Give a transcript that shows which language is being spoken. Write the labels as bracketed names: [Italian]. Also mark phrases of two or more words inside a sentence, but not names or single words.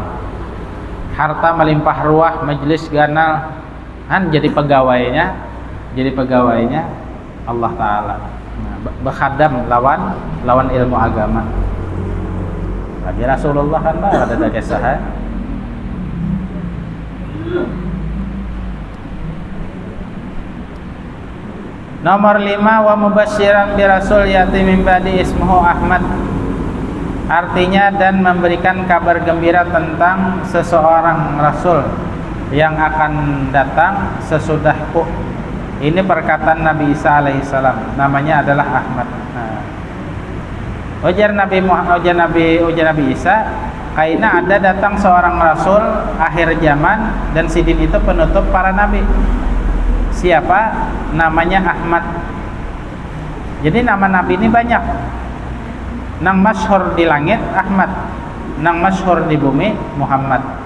[Banjar] Harta melimpah ruah, majelis ganal kan jadi pegawainya Allah Ta'ala. [Indonesian] Nah, berkhadam lawan ilmu agama. Nabi Rasulullah kan ada kisah. Nomor 5, [Arabic] ومبشرا برسول يأتي من بعدي اسمه أحمد. [Indonesian] Artinya dan memberikan kabar gembira tentang seseorang rasul yang akan datang sesudahku. Ini perkataan Nabi Isa alaihissalam, namanya adalah Ahmad. [Banjar] Nah, ujar Nabi Isa, kaina ada datang seorang rasul akhir zaman dan sidin itu penutup para nabi. Siapa? Namanya Ahmad. Jadi nama nabi ini banyak. Nang masyhur di langit Ahmad, nang masyhur di bumi Muhammad.